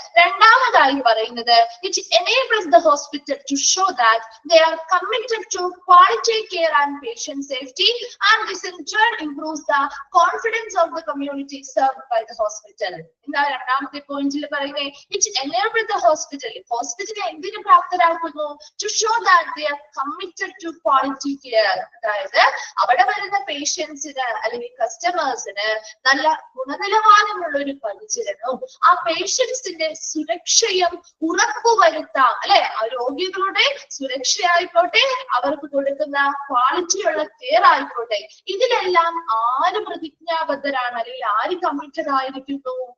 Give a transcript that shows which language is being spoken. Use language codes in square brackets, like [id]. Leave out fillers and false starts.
[ml] രണ്ടാമതായി പറയുന്നത്, [en] It enables the hospital to show that they are committed to quality care and patient safety, and this in turn improves the confidence of the community served by the hospital. [ml] എന്താ രണ്ടാമത്തെ പോയിന്റിൽ പറയുന്നത്? [en] it enables the hospital, [ml] ഹോസ്പിറ്റലിനെ എന്തിനു പ്രാപ്തരാക്കുന്നു? [en] to show that they are committed to quality care. [ml] അതായത് അവിടെ വരുന്ന പേഷ്യൻസിന് അല്ലെങ്കിൽ കസ്റ്റമേഴ്സിന് നല്ല ഗുണനിലവാരമുള്ള ഒരു പരിചരണവും ആ പേഷ്യൻസിന്റെ സുരക്ഷയും ഉറപ്പുവരുത്താം, അല്ലെ? ആ രോഗികളുടെ സുരക്ഷയായിക്കോട്ടെ, അവർക്ക് കൊടുക്കുന്ന ക്വാളിറ്റിയുള്ള കെയർ ആയിക്കോട്ടെ, ഇതിലെല്ലാം ആര് പ്രതിജ്ഞാബദ്ധരാണ് അല്ലെങ്കിൽ ആര് കമ്മിറ്റഡ് ആയിരിക്കുന്നു?